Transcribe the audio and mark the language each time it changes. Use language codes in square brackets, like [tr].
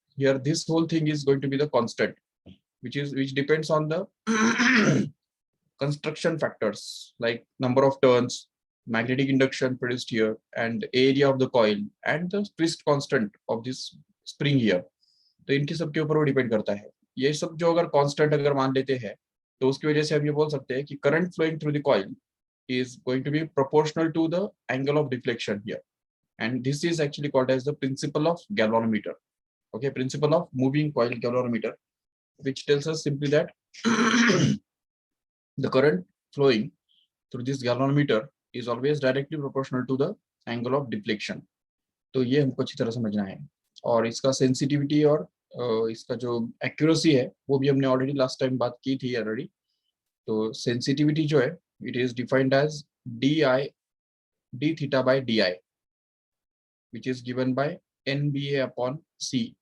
[en] Here, this whole thing is going to be the constant, which depends on the construction factors like number of turns, magnetic induction produced here, and area of the coil, and the twist constant of this spring here. [hi] तो इनके सबके ऊपर वो depend करता है. ये सब जो अगर कांस्टेंट अगर मान लेते हैं तो उसकी वजह से हम ये बोल सकते हैं कि [en] Current flowing through the coil is going to be proportional to the angle of deflection here, and this is actually called as the principle of galvanometer. Okay, principle of moving coil galvanometer, which tells us simply that the current flowing through this galvanometer is always directly proportional to the angle of deflection. [hi] तो ये हमको अच्छी तरह समझना है. और इसका sensitivity और इसका जो एक्यूरेसी है वो भी हमने ऑलरेडी लास्ट टाइम बात की थी ऑलरेडी. तो सेंसिटिविटी जो है [en] it is defined as d theta by di, which is given by NBA upon C.